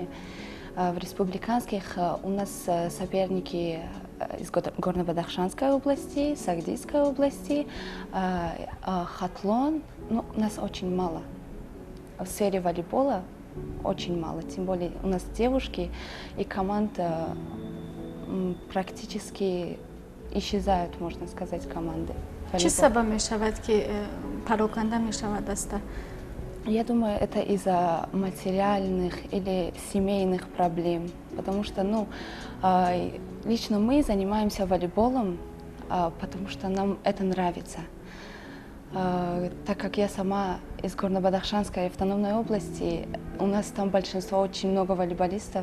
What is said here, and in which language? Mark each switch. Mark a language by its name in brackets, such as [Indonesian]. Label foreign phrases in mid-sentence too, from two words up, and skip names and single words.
[Russian] В республиканских у нас соперники из Горно-Бадахшанской области, Сагдийской области, Хатлон. У нас очень мало. В сфере волейбола очень мало. Тем более у нас девушки, и команда практически исчезают, можно сказать, команды. [Tajik] Чи сабаб мешавад ки пароканда мешавад аста? [Russian] Я думаю, это из-за материальных или семейных проблем, потому что, лично мы занимаемся волейболом, потому что нам это нравится. Так как я сама из Горно-Бадахшанской автономной области, у нас там большинство, очень много волейболистов.